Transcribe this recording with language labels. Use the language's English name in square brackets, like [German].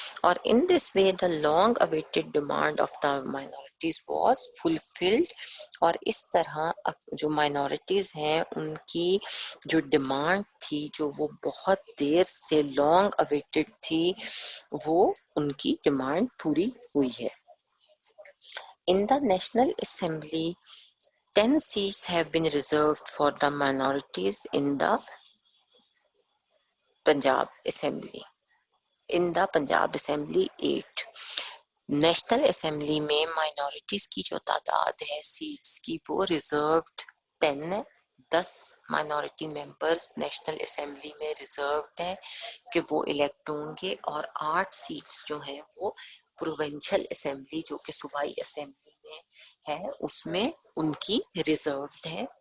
[English] اور in this way the long awaited demand of the minorities was fulfilled. [Urdu] اور اس طرح جو مائنورٹیز ہیں ان کی جو ڈیمانڈ تھی، جو وہ بہت دیر سے لانگ اویٹڈ تھی، وہ ان کی ڈیمانڈ پوری ہوئی ہے. [English] In the National Assembly, 10 seats have been reserved for the minorities in the Punjab Assembly. In the Punjab Assembly, 8. [Urdu] National assembly میں مائنورٹیز کی جو تعداد ہے سیٹس کی وہ ریزروڈ 10 ہے. 10 مائنورٹی ممبرس نیشنل اسمبلی میں ریزروڈ ہیں کہ وہ الیکٹ ہوں گے، اور 8 سیٹس جو ہیں وہ پروونشل اسمبلی جو کہ صوبائی اسمبلی میں ہے اس میں ان کی ریزروڈ ہیں.